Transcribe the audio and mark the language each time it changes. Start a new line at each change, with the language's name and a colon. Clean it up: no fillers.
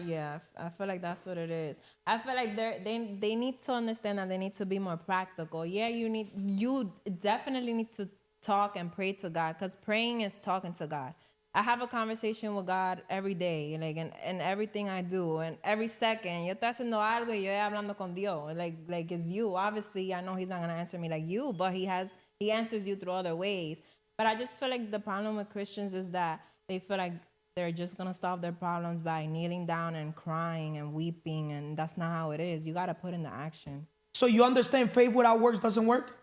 English: Yeah, I feel like that's what it is. I feel like they need to understand that they need to be more practical. Yeah, you definitely need to talk and pray to God, because praying is talking to God. I have a conversation with God every day, like, and everything I do, and every second.
Spanish: Yo estoy haciendo algo y yo hablando con Dios.
English: Like it's you. Obviously, I know He's not gonna answer me like you, but He answers you through other ways. But I just feel like the problem with Christians is that they feel like they're just gonna solve their problems by kneeling down and crying and weeping, and that's not how it is. You gotta put in the action. So you understand faith without works doesn't work?